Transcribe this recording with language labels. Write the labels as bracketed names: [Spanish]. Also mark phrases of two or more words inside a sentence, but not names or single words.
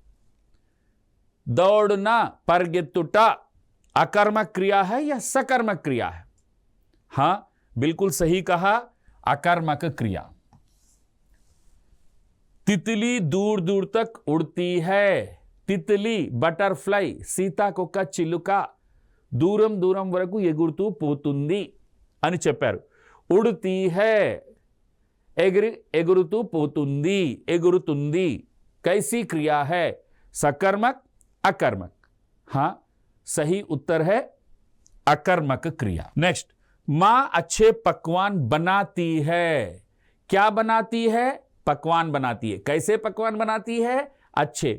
[Hindi] दौड़ना, परगेत्तुटा अकर्मक क्रिया है या सकर्मक क्रिया है? हां, बिल्कुल सही कहा, अकर्मक क्रिया। तितली दूर दूर तक उड़ती है। [Telugu] तितली बटरफ्लाई సీతాకొక చిలుక దూరం దూరం వరకు ఎగురుతూ పోతుంది అని చెప్పారు. [Hindi] उड़ती है, [Telugu] ఎగురుతూ పోతుంది, ఎగురుతుంది [Hindi] कैसी क्रिया है? सकर्मक, अकर्मक? हां, सही उत्तर है अकर्मक क्रिया। नेक्स्ट, मां अच्छे पकवान बनाती है। क्या बनाती है? पकवान बनाती है। कैसे पकवान बनाती है? अच्छे।